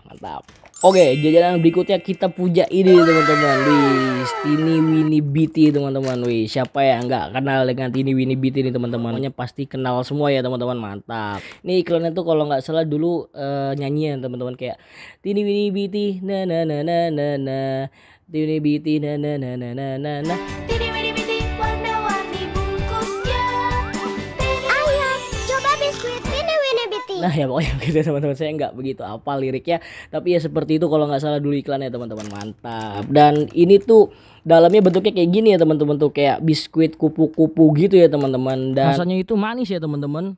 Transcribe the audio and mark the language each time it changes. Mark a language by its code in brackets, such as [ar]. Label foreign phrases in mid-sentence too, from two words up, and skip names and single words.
[id] Mantap. Oke, jajanan berikutnya kita puja ini teman-teman. Wih, Tiny Winnie Beatty teman-teman. Wih, siapa yang nggak kenal dengan Tiny Winnie Beatty ini teman-teman? Pokoknya pasti kenal semua ya teman-teman. Mantap. Ini iklannya tuh kalau nggak salah dulu nyanyian teman-teman, kayak Tiny Winnie Beatty na na na na na na, Tiny Winnie Beatty na na na na na na na. Nah ya pokoknya gitu teman-teman, saya nggak begitu hafal liriknya, tapi ya seperti itu kalau nggak salah dulu iklannya teman-teman. Mantap. Dan ini tuh dalamnya bentuknya kayak gini ya teman-teman, tuh kayak biskuit kupu-kupu gitu ya teman-teman, dan rasanya itu manis ya teman-teman.